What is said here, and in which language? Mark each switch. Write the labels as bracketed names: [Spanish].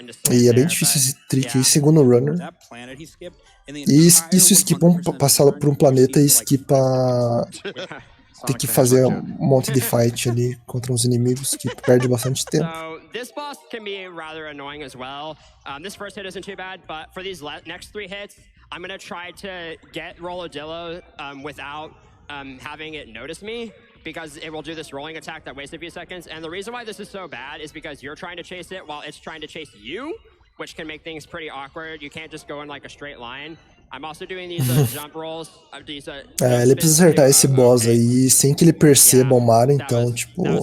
[Portuguese] E é bem difícil esse trick aí, segundo o runner. E isso esquipa passar por um planeta e esquipa ter que fazer um monte de fight ali contra uns inimigos que perde bastante tempo. [English] So this boss can be rather annoying as well. This first hit isn't too bad, but for these next 3 hits, I'm gonna try to get Rolladillo without having it notice me, because it will do this rolling attack that wastes a few seconds. And the reason why this is so bad is because you're trying to chase it while it's trying to chase you, which can make things pretty awkward. You can't just go in like a straight line. I'm also doing these jump rolls. [Portuguese] Ele precisa acertar esse boss aí sem que ele perceba o Mario, então, tipo...